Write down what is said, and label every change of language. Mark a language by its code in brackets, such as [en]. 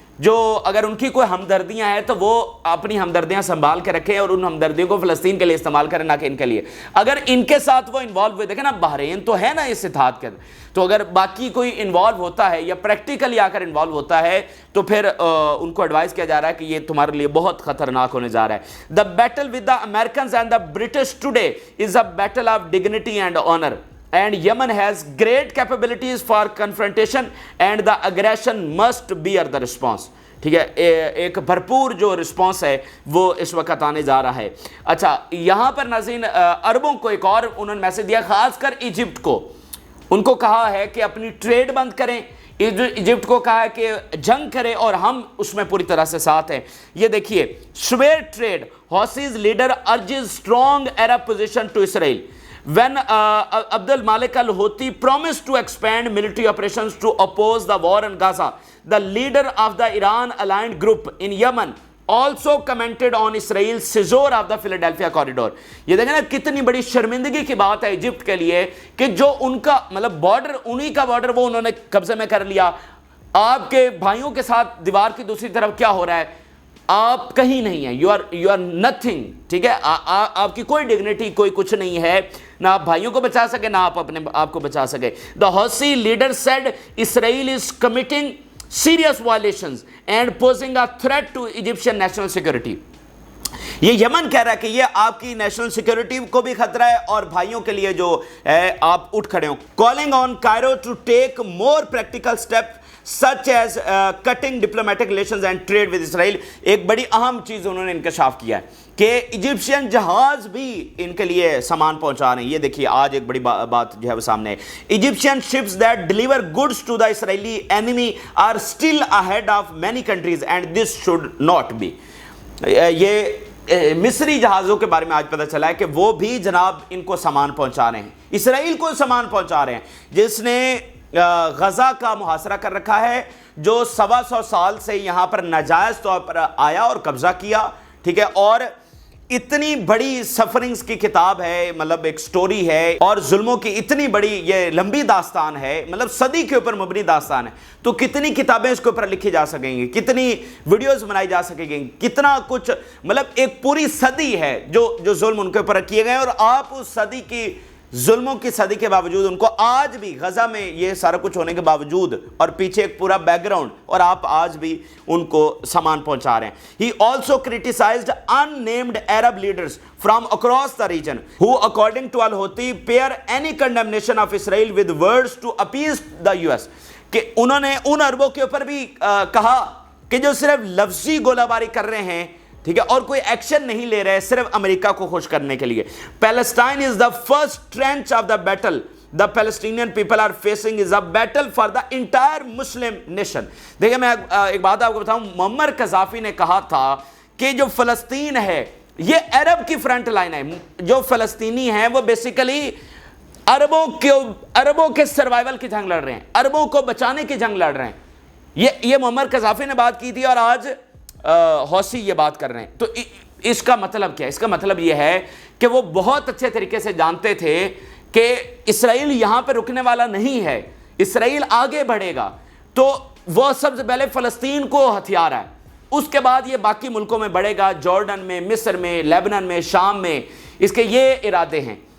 [ur] جو اگر ان کی کوئی ہمدردیاں ہیں تو وہ اپنی ہمدردیاں سنبھال کے رکھیں اور ان ہمدردیوں کو فلسطین کے لیے استعمال کریں، نہ کہ ان کے لیے. اگر ان کے ساتھ وہ انوالو ہوئے، دیکھیں نا بحرین تو ہے نا اس اتحاد کے اندر، تو اگر باقی کوئی انوالو ہوتا ہے یا پریکٹیکلی آ کر انوالو ہوتا ہے تو پھر ان کو ایڈوائز کیا جا رہا ہے کہ یہ تمہارے لیے بہت خطرناک ہونے جا رہا ہے. [en] The battle with the Americans and the British today is a battle of dignity and honour. And Yemen has great capabilities for confrontation and the aggression must bear the response. [ur] ٹھیک ہے، ایک بھرپور جو رسپانس ہے وہ اس وقت آنے جا رہا ہے. اچھا، یہاں پر ناظرین عربوں کو ایک اور انہوں نے میسج دیا، خاص کر ایجپٹ کو. ان کو کہا ہے کہ اپنی ٹریڈ بند کریں، ایجپٹ کو کہا ہے کہ جنگ کرے اور ہم اس میں پوری طرح سے ساتھ ہیں. یہ دیکھیے، [en] Swear trade Houthis leader urges strong Arab position to Israel. When Abd al-Malik al-Houthi promised to expand military operations to oppose the war in Gaza, the leader of the Iran-aligned group in Yemen also commented on Israel's seizure of the Philadelphia corridor. [ur] یہ دیکھیں نا کتنی بڑی شرمندگی کی بات ہے Egypt کے لیے کہ جو ان کا مطلب بارڈر، انہی کا بارڈر وہ انہوں نے قبضے میں کر لیا. آپ کے بھائیوں کے ساتھ دیوار کی دوسری طرف کیا ہو رہا ہے، آپ کہیں نہیں ہیں، [en] You are nothing. [ur] ٹھیک ہے، آپ کی کوئی ڈگنیٹی، کوئی کچھ نہیں ہے، نہ آپ بھائیوں کو بچا سکے نہ آپ اپنے آپ کو بچا سکے. [en] The Houthi leader said Israel is committing serious violations and posing a threat to Egyptian national security. [ur] یہ یمن کہہ رہا ہے کہ یہ آپ کی نیشنل سیکیورٹی کو بھی خطرہ ہے اور بھائیوں کے لیے جو ہے آپ اٹھ کھڑے ہوں. [en] Calling on Cairo to take more practical steps such as cutting diplomatic relations and trade with Israel. [ur] ایک بڑی اہم چیز انہوں نے انکشاف کیا ہے کہ ایجپشین جہاز بھی ان کے لیے سامان پہنچا رہے ہیں. یہ دیکھیے آج ایک بڑی بات جو ہے وہ سامنے ہے. [en] Egyptian ships that deliver goods to the Israeli enemy are still ahead of many countries and this should not be. [ur] یہ مصری جہازوں کے بارے میں آج پتہ چلا ہے کہ وہ بھی جناب ان کو سامان پہنچا رہے ہیں، اسرائیل کو سامان پہنچا رہے ہیں، جس نے غزہ کا محاصرہ کر رکھا ہے، جو 125 سال سے یہاں پر ناجائز طور پر آیا اور قبضہ کیا. ٹھیک ہے، اور اتنی بڑی سفرنگز کی کتاب ہے، مطلب ایک سٹوری ہے اور ظلموں کی اتنی بڑی یہ لمبی داستان ہے، مطلب صدی کے اوپر مبنی داستان ہے. تو کتنی کتابیں اس کے اوپر لکھی جا سکیں گی، کتنی ویڈیوز بنائی جا سکیں گی، کتنا کچھ، مطلب ایک پوری صدی ہے جو ظلم ان کے اوپر کیے گئے ہیں. اور آپ اس صدی کی ظلموں کی صدی کے باوجود ان کو آج بھی غزہ میں یہ سارا کچھ ہونے کے باوجود اور پیچھے ایک پورا بیک گراؤنڈ، اور آپ آج بھی ان کو سامان پہنچا رہے ہیں. [en] He also criticized unnamed Arab leaders from across the region who according to al-Houthi pair any condemnation of Israel with words to appease the US. [ur] کہ انہوں نے ان عربوں کے اوپر بھی کہا کہ جو صرف لفظی گولہ باری کر رہے ہیں، ٹھیک ہے، اور کوئی ایکشن نہیں لے رہے صرف امریکہ کو خوش کرنے کے لیے. [en] Palestine is the first trench of the battle the Palestinian people are facing is a battle for the entire Muslim nation. [ur] دیکھیں میں ایک بات آپ کو بتاؤں، معمر قذافی نے کہا تھا کہ جو فلسطین ہے یہ عرب کی فرنٹ لائن ہے. جو فلسطینی ہیں وہ بیسیکلی عربوں کے سروائیول کی جنگ لڑ رہے ہیں، عربوں کو بچانے کی جنگ لڑ رہے ہیں. یہ معمر قذافی نے بات کی تھی اور آج حوثی یہ بات کر رہے ہیں. تو اس کا مطلب کیا ہے؟ اس کا مطلب یہ ہے کہ وہ بہت اچھے طریقے سے جانتے تھے کہ اسرائیل یہاں پہ رکنے والا نہیں ہے، اسرائیل آگے بڑھے گا تو وہ سب سے پہلے فلسطین کو ہتھیار ہے، اس کے بعد یہ باقی ملکوں میں بڑھے گا، جارڈن میں، مصر میں، لیبنان میں، شام میں، اس کے یہ ارادے ہیں.